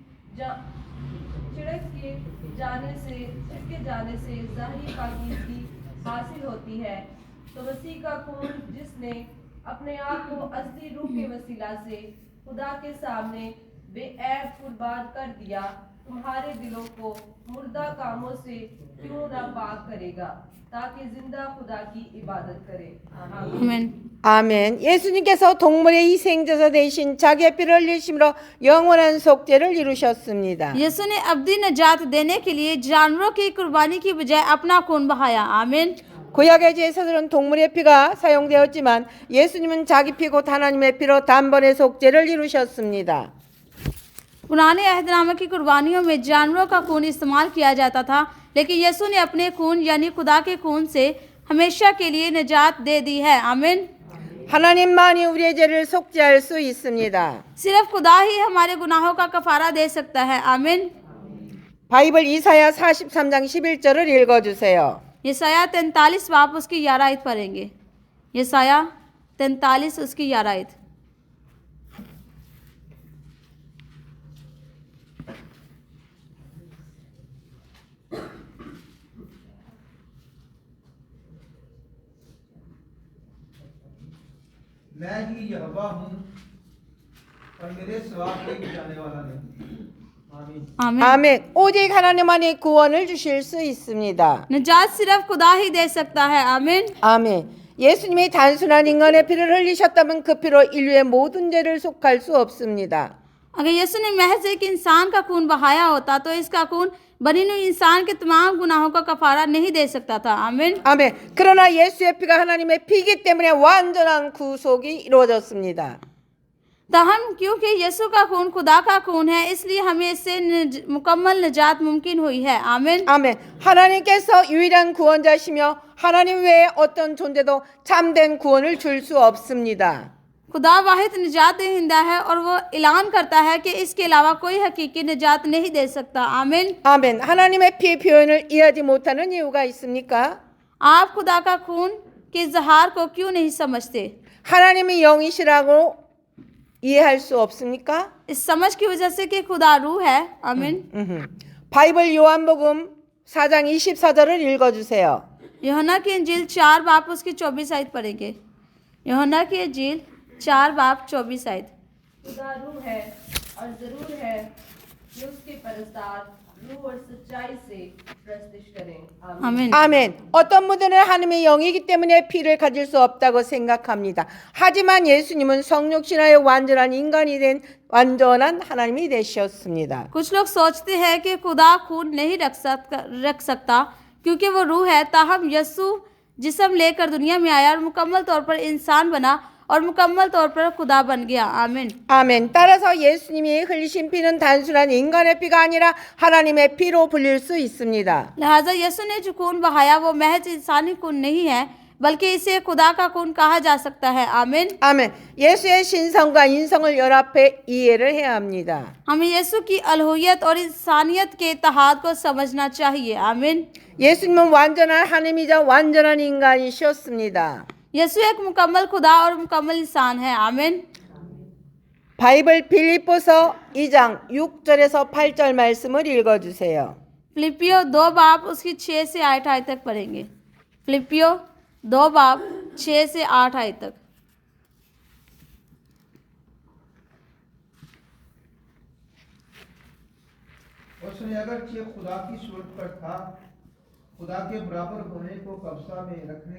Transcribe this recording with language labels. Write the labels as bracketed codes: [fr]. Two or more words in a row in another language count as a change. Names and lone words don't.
[ur] جانے سے ظاہری پاکیزگی حاصل ہوتی ہے، تو مسیح کا خون جس نے اپنے آپ کو اصلی روح کے وسیلہ سے خدا کے سامنے بےعیب قربان کر دیا، تمہارے دلوں کو مردہ کاموں سے کیوں نہ پاک کرے گا، تاکہ زندہ خدا کی عبادت کریں. आमीन। [ko] 아멘. 예수님께서 동물의 희생제사 대신 자기의 피를 흘리심으로 영원한 속죄를 이루셨습니다. [ur] یسوع نے ابدی نجات دینے کے لیے جانوروں کی قربانی کی بجائے اپنا خون بہایا. आमीन। [ko] 구약의 제사들은 동물의 피가 사용되었지만 예수님은 자기 피 곧 하나님의 피로 단번에 속죄를 이루셨습니다. [ur] پرانے عہدنامے کی قربانیوں میں جانوروں کا خون استعمال کیا جاتا تھا، لیکن یسوع نے اپنے خون یعنی خدا کے خون سے ہمیشہ کے لیے نجات دے دی ہے. आमीन। [ko] 하나님만이 우리의 죄를 속죄할 수 있습니다. [ur] صرف خدا ہی ہمارے گناہوں کا کفارہ دے سکتا ہے. आमीन। [ko] 바이블 이사야 43장 11절을 읽어주세요. [ur] یسعیاہ 43 باپ اس کی 11 آیت پڑھیں گے. یسعیاہ 43 اس کی 11 آیت. میں ہی یہوواہ ہوں اور میرے سوا کوئی جانے والا نہیں. आमीन। आमीन। [ko] 아멘. 오직 하나님만이 구원을 주실 수 있습니다. [ur] نجات صرف خدا ہی دے سکتا ہے. आमीन। [ko] 아멘. 예수님이 단순한 인간의 피를 흘리셨다면 그 피로 인류의 모든 죄를 속할 수 없습니다. [ur] اگر یسوع نے محض ایک انسان کا خون بہایا ہوتا تو اس کا خون بنی ہوئی انسان کے تمام گناہوں کا کفارہ نہیں دے سکتا تھا. आमीन। [ko] 아멘. 그러나 예수의 피가 하나님의 피이기 때문에 완전한 구속이 이루어졌습니다. [ur] تاہم کیونکہ یسوع کا خون خدا کا خون ہے، اس لیے ہمیں اس سے مکمل نجات ممکن ہوئی ہے. आमीन। [ko] 아멘. 하나님께서 유일한 구원자시며 하나님 외에 어떤 존재도 참된 구원을 줄 수 없습니다. [ur] خدا واحد نجات دہندہ ہے اور وہ اعلان کرتا ہے کہ اس کے علاوہ کوئی حقیقی نجات نہیں دے سکتا. आमीन। [ko] 아멘. 하나님의 피 표현을 이해하지 못하는 이유가 있습니까? [ur] آپ خدا کا خون کے اظہار کو کیوں نہیں سمجھتے? [ko] 하나님이 영이시라고 이해할 수 없습니까? [ur] اس سمجھ کی وجہ سے کہ خدا روح ہے. आमीन। [ko] 바이블 요한복음 4장 24절을 읽어주세요. [ur] یوحنا کی انجیل 4 باپ اس کی 24 آیت پڑھیں گے. یوحنا کی انجیل 4 باپ 24 آیت. خدا روح ہے اور ضرور ہے کہ اس کے پرستار روح اور سچائی سے پرستش کریں. आमीन। आमीन। [ko] 아멘. 어떤 분들은 하나님의 영이기 때문에 피를 가질 수 없다고 생각합니다. 하지만 예수님은 성육신하여 완전한 인간이 된 완전한 하나님이 되셨습니다. [ur] کچھ لوگ سوچتے ہیں کہ خدا خون نہیں رکھ سکتا کیونکہ وہ روح ہے، تاہم یسوع جسم لے کر دنیا میں آیا اور مکمل طور پر انسان بنا اور مکمل طور پر خدا بن گیا. आमीन। [ko] 아멘. 따라서 예수님이 흘리신 피는 단순한 인간의 피가 아니라 하나님의 피로 불릴 수 있습니다. [ur] لہٰذا یسوع نے جو خون بہایا وہ محض انسانی خون نہیں ہے، بلکہ اسے خدا کا خون کہا جا سکتا ہے. आमीन। [ko] 아멘. 예수의 신성과 인성을 연합해 이해를 해야 합니다. [ur] ہمیں یسوع کی الوہیت اور انسانیت کے اتحاد کو سمجھنا چاہیے. आमीन। [ko] 예수님은 완전한 하나님이자 완전한 인간이셨습니다. [ur] یسوع ایک مکمل خدا اور مکمل انسان ہے. आमीन। [ko] 바이블 빌립보서 2장 6절에서 8절 말씀을 읽어주세요. [ur] فلپیوں 2 باپ اس کی 6 سے 8 آیت تک پڑھیں گے. فلپیوں 2 باپ 6 سے 8 آیت تک. اس نے اگرچہ خدا کی صورت پر تھا، خدا کے برابر ہونے کو قبضہ میں رکھنے